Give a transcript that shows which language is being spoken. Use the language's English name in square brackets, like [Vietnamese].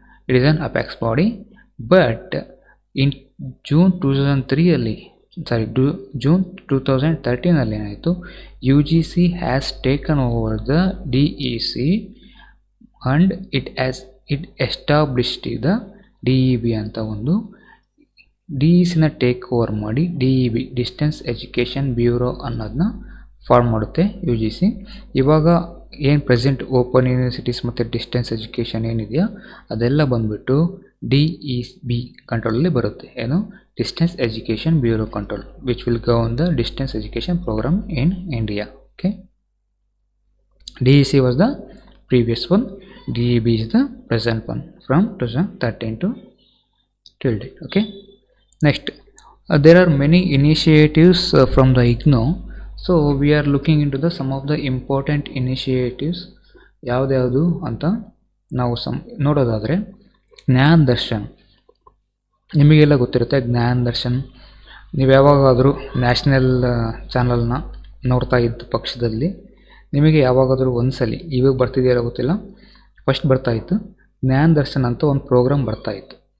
[English] It is an apex body. But in June 2013 ಏನಾಯಿತು, UGC has taken over the DEC and it established the DEB [Kannada] ಅಂತ ಒಂದು DECನ take over ಮಾಡಿ DEB [English] Distance education bureau ಅನ್ನೋದನ್ನ form ಮಾಡುತ್ತೆ UGC. [Kannada] ಇವಾಗ ಏನು present open universities ಮತ್ತು distance education ಏನಿದೆಯಾ ಅದೆಲ್ಲ ಬಂದುಬಿಟ್ಟು DEB ಕಂಟ್ರೋಲಲ್ಲಿ ಬರುತ್ತೆ. ಏನು? [English] Distance education bureau control, which will govern the distance education programme in India. Okay, DEC was the previous one, DEB is the present one from 2013 to till date. Okay, next, there are many initiatives from the IGNOU. So we are looking into the some of the important initiatives. [Kannada] ಯಾವ್ದು ಅಂತ ನಾವು ನೋಡೋದಾದರೆ, ಜ್ಞಾನ್ ದರ್ಶನ್ ನಿಮಗೆಲ್ಲ ಗೊತ್ತಿರುತ್ತೆ. ಜ್ಞಾನ್ ದರ್ಶನ್ ನೀವು ಯಾವಾಗಾದರೂ national ಚಾನಲ್ನ ನೋಡ್ತಾ ಇದ್ದ ಪಕ್ಷದಲ್ಲಿ ನಿಮಗೆ ಯಾವಾಗಾದರೂ ಒಂದ್ಸಲಿ, ಇವಾಗ ಬರ್ತಿದೆಯಲ್ಲ ಗೊತ್ತಿಲ್ಲ, ಫಸ್ಟ್ ಬರ್ತಾಯಿತ್ತು ಜ್ಞಾನ್ ದರ್ಶನ್ ಅಂತ ಒಂದು ಪ್ರೋಗ್ರಾಮ್ ಬರ್ತಾಯಿತ್ತು.